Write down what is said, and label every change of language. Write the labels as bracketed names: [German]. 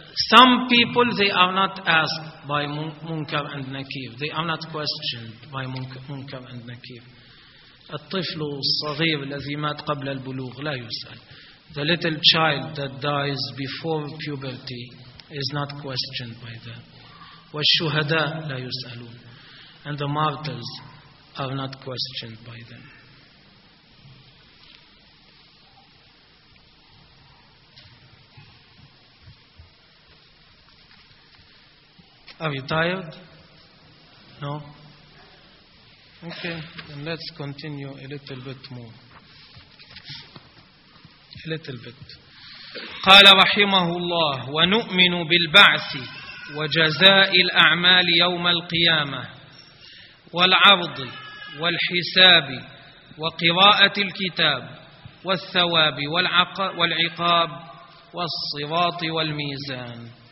[English] Some people, they are not asked by Munkar and Nakir. They are not questioned by Munkar and Nakir. [Arabic] الطفل الصغير الذي مات قبل البلوغ لا يسأل. [English] The little child that dies before puberty is not questioned by them. [Arabic] والشهداء لا يسألون. [English] And the martyrs are not questioned by them. Are you tired? No? Okay, then let's continue a little bit more. A little bit. [Arabic] قال رحمه الله ونؤمن بالبعث وجزاء الأعمال يوم القيامة والعرض والحساب وقراءة الكتاب والثواب والعقاب والصراط والميزان.